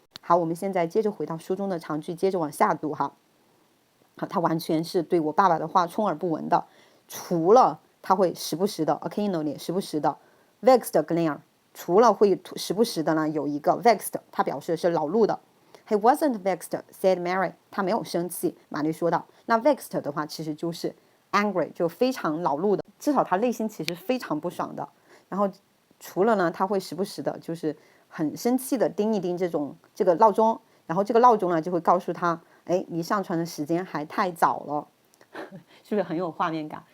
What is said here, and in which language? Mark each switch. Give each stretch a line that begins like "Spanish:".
Chinese: 好，我们现在接着回到书中的长句，接着往下读哈。好，他完全是对我爸爸的话充耳不闻的，除了他会时不时的 occasionally 时不时的 vexed glare， 除了会时不时的呢有一个 vexed， 他表示是恼怒的。
English: He wasn't vexed, said Mary，
Chinese: 他没有生气，玛丽说道。那 vexed 的话其实就是 angry， 就非常恼怒的，至少他内心其实非常不爽的。然后除了呢，他会时不时的就是很生气的盯一盯这个闹钟，然后这个闹钟呢就会告诉他，哎，离上床的时间还太早了，是不是很有画面感？